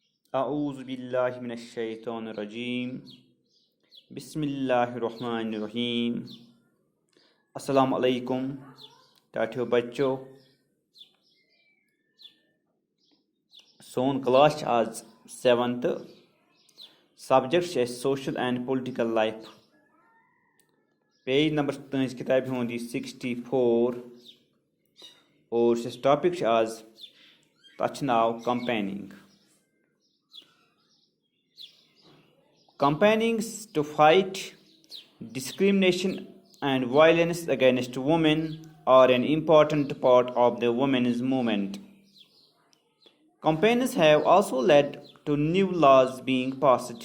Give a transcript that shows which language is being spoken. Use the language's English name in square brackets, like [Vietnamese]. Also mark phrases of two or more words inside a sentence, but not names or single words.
[Arabic] أعوذ بالله من الشيطان الرجيم بسم الله الرحمن الرحيم السلام عليكم [Kashmiri] ٹاٹھیو بچو سون کلاس چھِ آز 7th سبجیکٹ چھِ اَسہِ [English] social and political life page number [Kashmiri] تُہنٛزِ کِتابہِ ہُنٛد یہِ 64 اور یُس اَسہِ ٹاپِک چھُ آز تَتھ چھُ ناو کمپینِنگ [English] Campaignings to fight discrimination and violence against women are an important part of the women's movement. Campaigns have also led to new laws being passed.